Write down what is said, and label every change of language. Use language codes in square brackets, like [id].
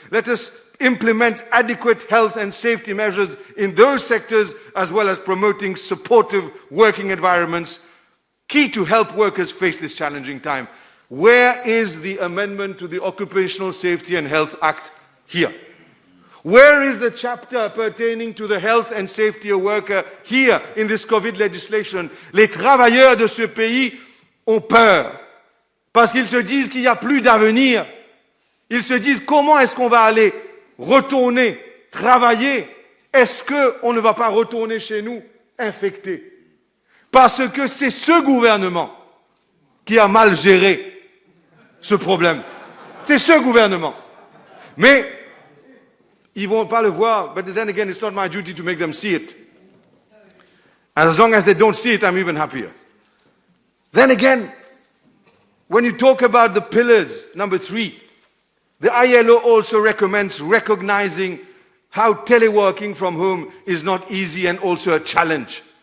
[en] Let us implement adequate health and safety measures in those sectors, as well as promoting supportive working environments, key to help workers face this challenging time. Where is the amendment to the Occupational Safety and Health Act here? Where is the chapter pertaining to the health and safety of worker here in this COVID legislation? [fr] Les travailleurs de ce pays ont peur parce qu'ils se disent qu'il n'y a plus d'avenir. Ils se disent comment est-ce qu'on va aller retourner travailler? Est-ce qu'on ne va pas retourner chez nous infectés? Parce que c'est ce gouvernement qui a mal géré ce problème. C'est ce gouvernement. Mais ils ne vont pas le voir. [en] But then again, it's not my duty to make them see it. As long as they don't see it, I'm even happier. Then again, when you talk about the pillars, number 3, the ILO also recommends recognizing how teleworking from home is not easy and also a challenge.